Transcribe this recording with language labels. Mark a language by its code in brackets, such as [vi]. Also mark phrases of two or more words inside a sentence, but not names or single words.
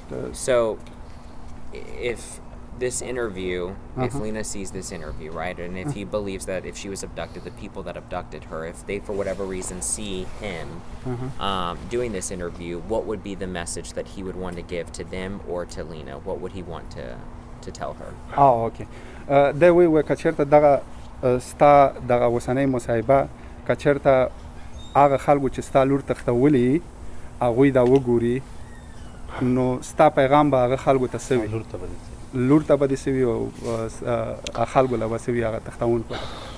[en] So, if this interview, if Lina sees this interview, right, and if he believes that if she was abducted, the people that abducted her, if they for whatever reason see him doing this interview, what would be the message that he would want to give to them or to Lina? What would he want to tell her? Oh, okay. The way we [ps] کچرته دغه ستا دغه وسنۍ مصاحبه کچرته هغه خلکو چې ستا لور تختولي هغوی دا وګوري نو ستا پیغام به هغه خلکو ته څه وي؟ لور ته به دې څه وي او خلکو له به څه وي هغه تختونکو ته؟